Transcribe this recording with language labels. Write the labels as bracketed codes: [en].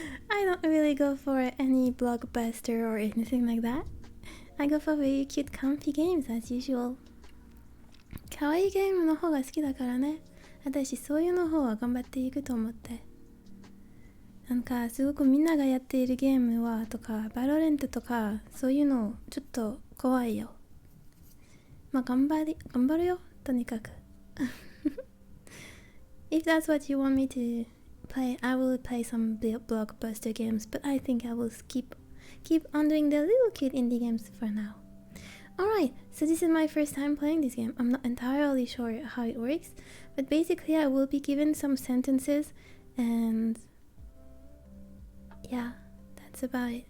[en] I don't really go for any blockbuster or anything like that. I go for very cute comfy games as usual. [ja] 可愛いゲームの方が好きだからね。私そういうの方は頑張っていくと思って。なんかすごくみんながやっているゲームはとかバロレントとかそういうのちょっと怖いよ。まあ頑張るよとにかく。 [en] If that's what you want me to play, I will play some blockbuster games, but I think I will keep on doing the little cute indie games for now. Alright, so this is my first time playing this game. I'm not entirely sure how it works, but basically I will be given some sentences and yeah, that's about it.